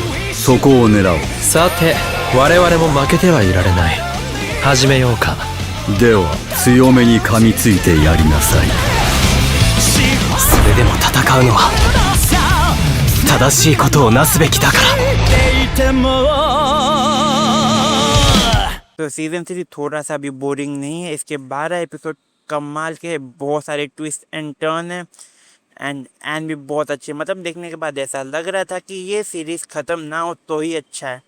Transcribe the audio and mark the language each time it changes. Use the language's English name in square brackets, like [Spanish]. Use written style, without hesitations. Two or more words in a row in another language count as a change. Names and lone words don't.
[Japanese] そこを狙おう。さて、我々も負けてはいられない。始めようか。では強めに噛みついてやりなさい。それでも戦うのは正しいことをなすべきだから。 [Hindi] तो सीज़न 3 थोड़ा सा भी बोरिंग नहीं है। इसके 12 एपिसोड कमाल के, बहुत सारे [English] twist and turn [Hindi] है, एंड भी बहुत अच्छे। मतलब देखने के बाद ऐसा लग रहा था कि ये सीरीज़ ख़त्म ना हो तो ही अच्छा है।